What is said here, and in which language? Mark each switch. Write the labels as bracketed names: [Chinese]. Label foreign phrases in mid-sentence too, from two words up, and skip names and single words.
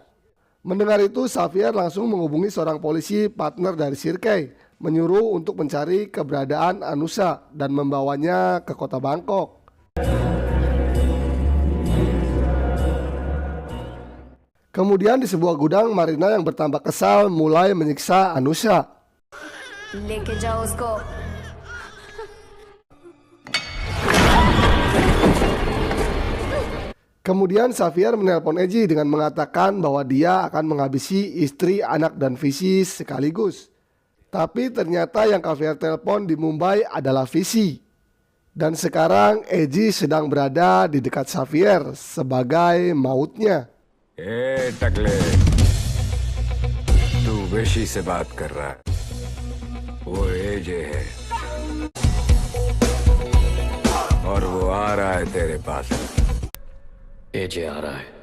[Indonesian] Mendengar itu, Xavier langsung menghubungi seorang polisi partner dari Sirke, menyuruh untuk mencari keberadaan Anusa dan membawanya ke kota Bangkok. Kemudian di sebuah gudang, Marina yang bertambah kesal mulai menyiksa Anusa. [Hindi] लेके जाओ उसको। [Indonesian] Kemudian Xavier menelpon Eji dengan mengatakan bahwa dia akan menghabisi istri, anak, dan Visi sekaligus. Tapi ternyata yang Xavier telepon di Mumbai adalah Visi. Dan sekarang Eji sedang berada di dekat Xavier sebagai mautnya. [Hindi] टकले तू वेशी से बात कर रहा है वो एजे है और वो आ रहा है तेरे पास एजे आ रहा है